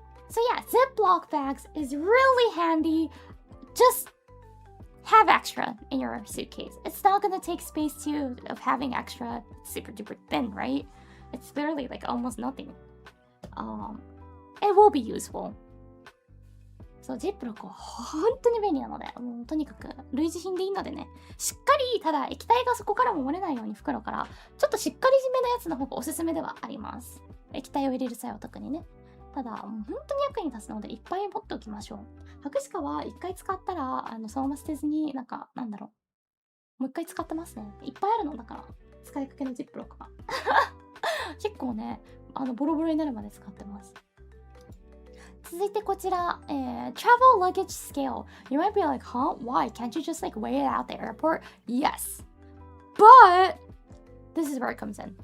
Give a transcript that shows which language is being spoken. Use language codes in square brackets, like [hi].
[en] So yeah, Ziploc bags is really handy. Just have extra in your suitcase. It's not gonna take space too of having extra. It's super duper thin, right? It's literally like almost nothing. It will be useful. [ja] そう、ジップロックは本当に便利なので、もうとにかく類似品でいいのでね、しっかり、ただ液体がそこからも漏れないように袋から、ちょっとしっかり締めのやつの方がおすすめではあります。液体を入れる際は特にね。ただ、もう本当に役に立つのでいっぱい持っておきましょう。白鹿は一回使ったら、そのまま捨てずに、なんだろう。もう一回使ってますね。いっぱいあるのだから、使いかけのジップロックが。結構ね、ボロボロになるまで使ってます。続いてこちら、 [en] travel luggage scale. You might be like, huh? Why? Can't you just like weigh it out at the airport? Yes. But, this is where it comes in.